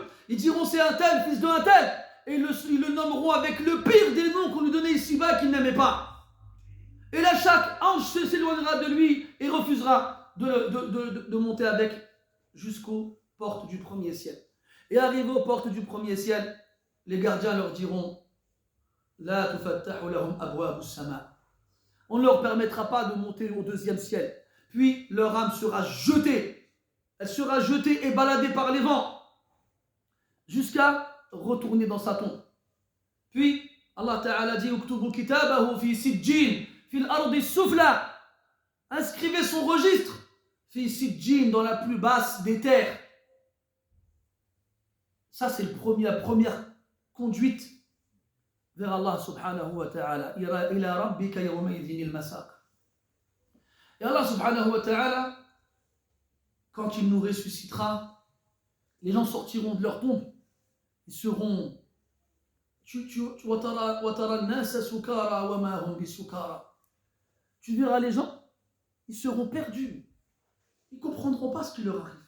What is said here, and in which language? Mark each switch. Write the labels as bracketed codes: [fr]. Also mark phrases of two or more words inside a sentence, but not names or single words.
[fr] Ils diront c'est un tel, fils d'un tel, et ils le nommeront avec le pire des noms qu'on lui donnait ici-bas qu'il n'aimait pas. Et là, chaque ange s'éloignera de lui et refusera de monter avec jusqu'aux portes du premier ciel. Et arrivé aux portes du premier ciel, les gardiens leur diront [ar] لا تفتح لهم أبواب السماء. [fr] On ne leur permettra pas de monter au 2e ciel. Puis leur âme sera jetée. Elle sera jetée et baladée par les vents jusqu'à retourner dans sa tombe. Puis Allah Ta'ala dit [ar] اكتبوا كتابه في سجين في الأرض السفلى. [fr] Inscrivez son registre [ar] في سجين, [fr] dans la plus basse des terres. Ça c'est la première conduite vers Allah [ar] سبحانه وتعالى. إلى ربك يومئذ المساق. [fr] Et Allah [ar] سبحانه وتعالى, [fr] quand il nous ressuscitera, les gens sortiront de leur tombe. Ils seront tu verras les gens, ils seront perdus. Ils ne comprendront pas ce qui leur arrive.